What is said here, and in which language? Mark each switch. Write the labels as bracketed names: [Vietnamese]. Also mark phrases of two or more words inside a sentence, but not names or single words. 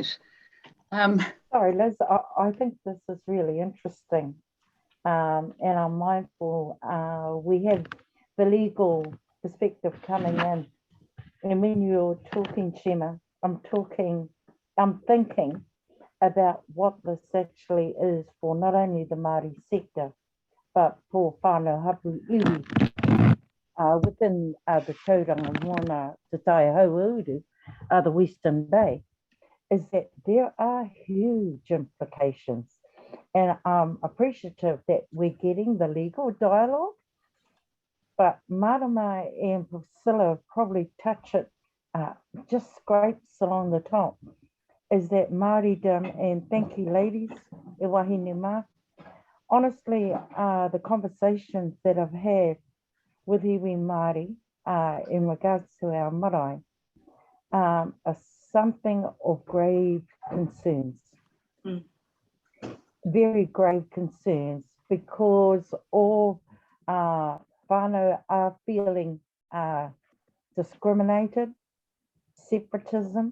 [English] Sorry, Liz, I think this is really interesting, and I'm mindful we have the legal perspective coming in, and when you're talking, Shima, I'm thinking about what this actually is for not only the Māori sector, but for [Māori] whānau hapu iwi [English] within the tauranga moana te tai hauuru, the Western Bay, is that there are huge implications. And I'm appreciative that we're getting the legal dialogue, but Marama and Priscilla probably touch it, just scrapes along the top, is that Māoridom, and thank you ladies, [Māori] e wahine mā. [English] Honestly, the conversations that I've had with [Māori] iwi Māori [English] in regards to our marae are something of grave concerns, very grave concerns, because all whānau are feeling discriminated, separatism.